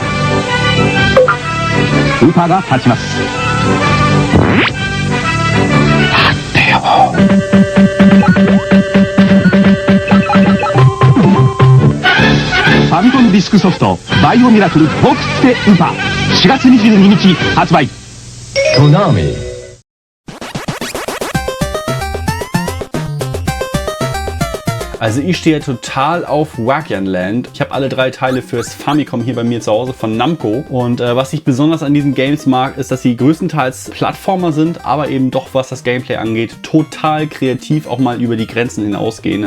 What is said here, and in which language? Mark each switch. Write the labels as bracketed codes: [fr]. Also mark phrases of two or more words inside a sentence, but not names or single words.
[ja] ウーパーが立ちます。立ってよ。ファミコンディスクソフトバイオミラクル僕ってウーパー4月22日発売。コナミ。 [de] Also ich stehe total auf Wakian Land. Ich habe alle 3 Teile fürs Famicom hier bei mir zu Hause von Namco. Und was ich besonders an diesen Games mag, ist, dass sie größtenteils Plattformer sind, aber eben doch, was das Gameplay angeht, total kreativ auch mal über die Grenzen hinausgehen.